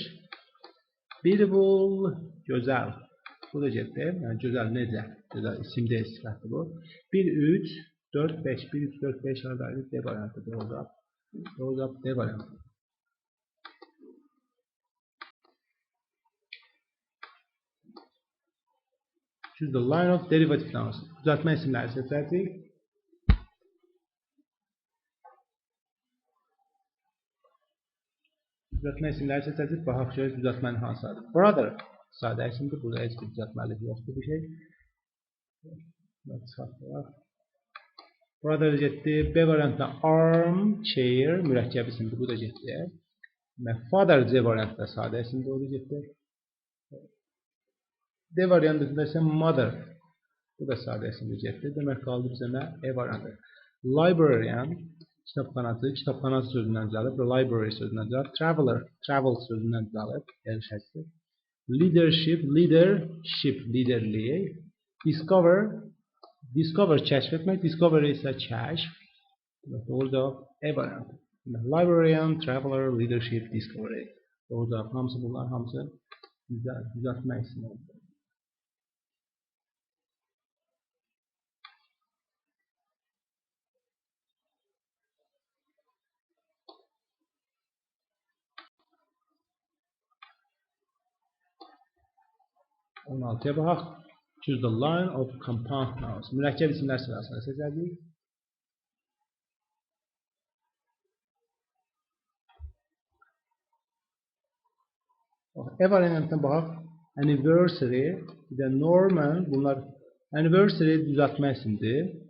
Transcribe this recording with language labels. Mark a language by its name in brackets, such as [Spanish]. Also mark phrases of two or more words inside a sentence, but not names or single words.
[Azerbaijani] Beautiful gözəl. Bu da getdi. Yəni gözəl necə? Gözəl isimdə sifətdir bu. 1, 3, 4, 5. 1, 3, 4, 5 haradaydı? D variantı doğru cavab. Doğru cavab D variantı. [English] Choose the line of derivative nouns. [Azerbaijani] Düzəltmə isimləri seçəcəyik. Düzəltmə isimləri seçəcəyik. Baxaq görək düzəltmənin hansıdır. Brother sadə isimdir. Burada heç bir düzəltməlik yoxdur bir şey. Brother getdi. B variantında [English] arm, chair, [Azerbaijani] mürəkkəb isimdir. Bu da getdi. Father C variantında sadə isimdir. O da getdi. D variantında isə mother. Bu da sadə isimdir getdi. Demək qaldı bizə nə? E variantı. Librarian, kitabxanacı, kitabxanacı sözündən gəlib. Library sözündən gəlib. [English] Traveler, travel [Azerbaijani] sözündən gəlib. Şəxsi. [English] Leadership, leadership, [Azerbaijani] liderliyi. [English] Discover, discover [Azerbaijani] kəşf etmək. Discovery isə kəşf. Doğru cavab E variantı. [English] Librarian, traveler, leadership, discovery. [Azerbaijani] Doğru cavab. Hamısı bunlar, hamısı düzəltmə isimləri. On altıya baxaq. [English] Choose the line of compound nouns. [Azerbaijani] Mürəkkəb isimlər sırasına seçəcəyik. E variantına baxaq. Anniversary, bir də Norman, bunlar anniversary düzəltmə isimdir.